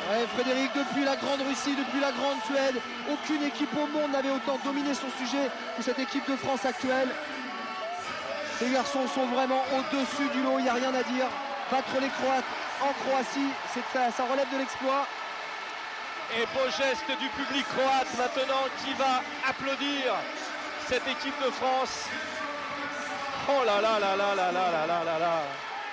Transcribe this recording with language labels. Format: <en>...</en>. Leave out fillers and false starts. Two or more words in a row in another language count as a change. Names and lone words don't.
<fr>Ouais, Frédéric, depuis la grande Russie, depuis la grande Suède, aucune équipe au monde n'avait autant dominé son sujet que cette équipe de France actuelle. Ces garçons sont vraiment au-dessus du lot, il n'y a rien à dire. Battre les Croates en Croatie, ça relève de l'exploit. Et beau geste du public croate maintenant qui va applaudir cette équipe de France. Oh là là là là là là là là là là.</fr>